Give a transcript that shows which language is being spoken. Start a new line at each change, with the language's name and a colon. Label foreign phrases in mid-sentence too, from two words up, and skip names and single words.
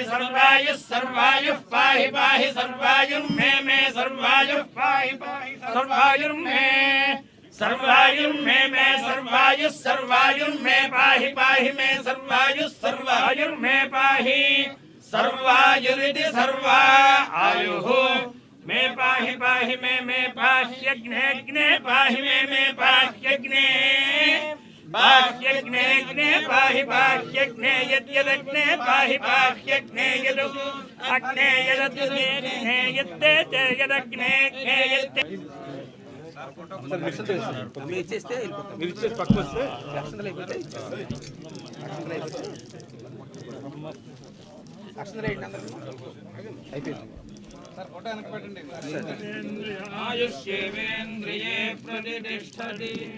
Sanskrit: सर्वायुः सर्वायुः पाहि सर्वायुर्मे सर्वायुः पाहि सर्वायुर्मे सर्वायुर्मे सर्वायुः सर्वायुर्मे पाहि मे सर्वायुः सर्वायुर्मे पाहि सर्वायुरिति सर्वा आयुः मे पाहि मे पाह्यग्ने पाहि मे पाह्यग्ने बाह्यग्ने पाहि यद्यदग्ने पाहि पाह्यग्ने यदु अग्ने यदग्ने यद्दे यदग्ने यद्दे
Telugu: మీరు ఇచ్చేస్తే పక్కకు వస్తే అయిపోయింది సార్ ఫోటో వెనక్కి పెట్టండి
Sanskrit: ఆయుష్యేంద్రియే ప్రతిష్టతి